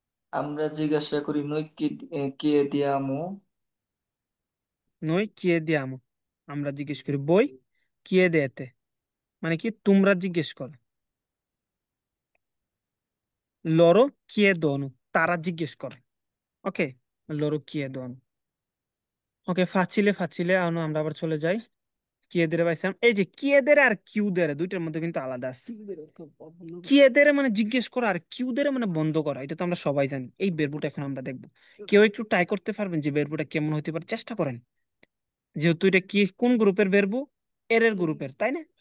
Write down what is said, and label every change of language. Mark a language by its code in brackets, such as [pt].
[bn] আমরা জিজ্ঞাসা করি, [it] noi chiediamo, noi chiediamo, [bn] আমরা জিজ্ঞেস করি। [it] voi chiedete [bn] মানে কি? তোমরা জিজ্ঞেস করো। [it] loro chiedono, [bn] তারা জিজ্ঞেস করে। [it] ওকে, loro chiedono। [bn] ওকে, [it] ফাচিলে ফাচিলে [bn] আমরা আবার চলে যাই। কিয়েদের পাইছিলাম। এই যে কিয়েদের আর কিউদের, দুইটার মধ্যে কিন্তু আলাদা আছে। কিয়েদের মানে জিজ্ঞেস করা, আর কিউদের মানে বন্ধ করা। এটা তো আমরা সবাই জানি। এই বেরবুটা এখন আমরা দেখবো। কেউ একটু ট্রাই করতে পারবেন যে বেরবুটা কেমন হতে পারে? চেষ্টা করেন। যেহেতু এটা কি, কোন গ্রুপের বেরবু? এর এর গ্রুপের, তাই না?